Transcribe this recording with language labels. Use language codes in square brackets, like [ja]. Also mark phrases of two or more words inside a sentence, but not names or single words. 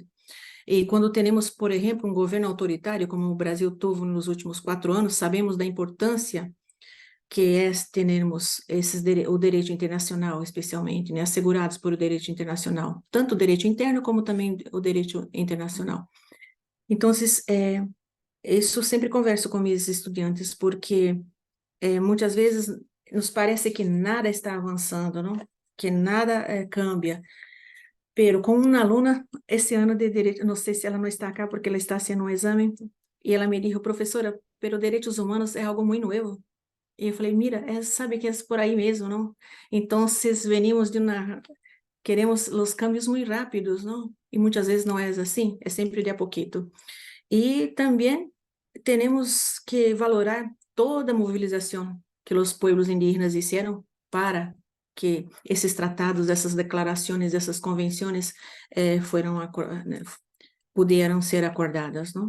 [pt] E quando temos, por exemplo, um governo autoritário, como o Brasil teve nos últimos 4 anos, sabemos da importância que é termos o direito internacional, especialmente, né, assegurados por o direito internacional, tanto o direito interno como também o direito internacional. Então, isso sempre converso com meus estudantes, porque muitas vezes nos parece que nada está avançando, não? [es] Que nada cambia. [pt] Pero com uma aluna, esse ano de direito, não sei se ela não está cá porque ela está fazendo um exame, e ela me disse, professora, pero direitos humanos é algo muito novo. E eu falei, mira, sabe que é por aí mesmo, não? Então, venimos queremos os cambios muito rápidos, não? E muitas vezes não é assim, é sempre de a pouquito. E também temos que valorar toda a mobilização que os pueblos indígenas fizeram para que esses tratados, essas declarações, essas convenções puderam ser acordadas, não?